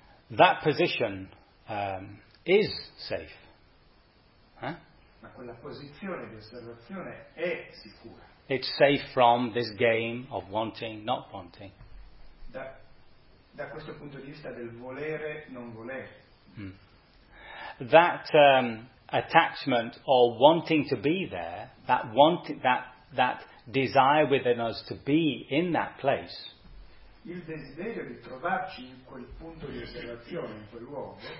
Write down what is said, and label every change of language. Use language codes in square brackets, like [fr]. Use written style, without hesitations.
[en] That position is safe. [it] Huh? Ma quella posizione di osservazione è sicura. [en] It's safe from this game of wanting, not wanting. [it] Da questo punto di vista del volere non volere. [en] That attachment or wanting to be there, that wanting, that desire within us to be in that place. [it] Il desiderio di trovarci in quel punto di osservazione, in quel luogo,